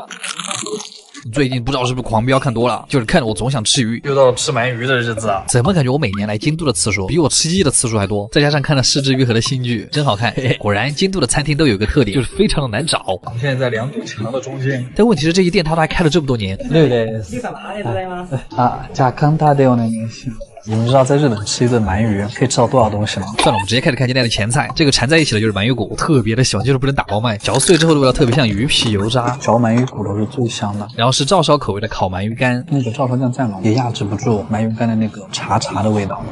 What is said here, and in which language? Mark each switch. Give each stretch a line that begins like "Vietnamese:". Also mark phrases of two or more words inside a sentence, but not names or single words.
Chinese: 最近不知道是不是狂飙看多了，就是看着我总想吃鱼，又到了吃鳗鱼的日子啊！怎么感觉我每年来京都的次数比我吃鸡的次数还多？再加上看了失之愈合的新剧，真好看。嘿嘿，果然京都的餐厅都有一个特点，就是非常的难找。我们现在在2堵墙的中间，但问题是这一店它都还开了这么多年。对的。
Japanese: じゃあ簡単でお願いします。
Chinese: 你们知道在日本吃一顿鳗鱼可以吃到多少东西吗？算了，我们直接开始看今天的前菜。这个缠在一起的就是鳗鱼骨，特别的喜欢，就是不能打包卖。嚼碎之后的味道特别像鱼皮油渣，嚼鳗鱼骨头是最香的。然后是照烧口味的烤鳗鱼干，那个照烧酱再浓也压制不住鳗鱼干的那个茶的味道。